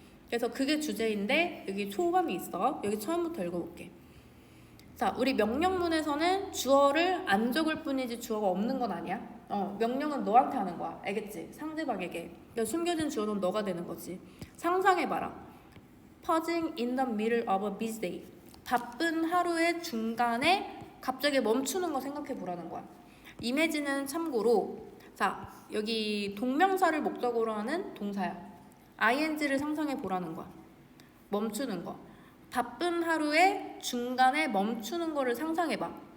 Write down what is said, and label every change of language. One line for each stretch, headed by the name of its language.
Korean: 그래서 그게 주제인데 여기 초감이 있어. 여기 처음부터 읽어볼게. 자, 우리 명령문에서는 주어를 안 적을 뿐이지 주어가 없는 건 아니야. 명령은 너한테 하는 거야. 알겠지? 상대방에게. 그러니까 숨겨진 주어는 너가 되는 거지. 상상해봐라.
English: Pausing in the middle of a busy day.
Korean: 바쁜 하루의 중간에 갑자기 멈추는 거 생각해보라는 거야. 이미지는 참고로 자, 여기 동명사를 목적으로 하는 동사야. ing를 상상해보라는 거야. 멈추는 거. 바쁜 하루의 중간에 멈추는 거를 상상해봐.